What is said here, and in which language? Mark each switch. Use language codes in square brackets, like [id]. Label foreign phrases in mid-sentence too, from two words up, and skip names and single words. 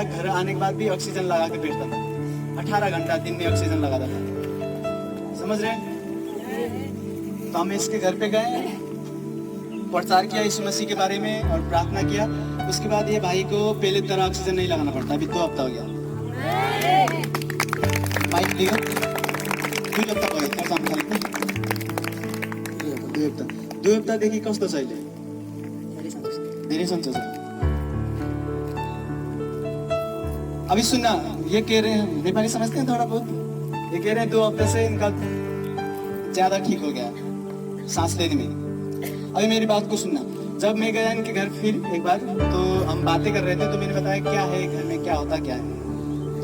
[hi] घर आने के बाद भी ऑक्सीजन लगा के बैठता था, 18 घंटा दिन में ऑक्सीजन लगाता था। समझ रहे हैं? तो हम इसके घर पे गए, प्रचार किया यीशु मसीह के बारे में और प्रार्थना किया। उसके बाद ये भाई को पहले तरह ऑक्सीजन नहीं लगाना पड़ता। अभी 2 हफ्ता हो गया। [ne] माइक लियो 2 हप्ता भयो काम गरेको। 2 हप्तादेखि कस्तो छ अहिले? धेरै सन्चो छ। [hi] अभी सुनना, ये कह रहे हैं, नेपाली समझते हैं थोड़ा बहुत। ये कह रहे हैं 2 हफ्ते से इनका ज्यादा ठीक हो गया सांस लेने में। अभी मेरी बात को सुनना। जब मैं गया इनके घर फिर एक बार, तो हम बातें कर रहे थे, तो मैंने बताया क्या है घर में, क्या होता क्या है।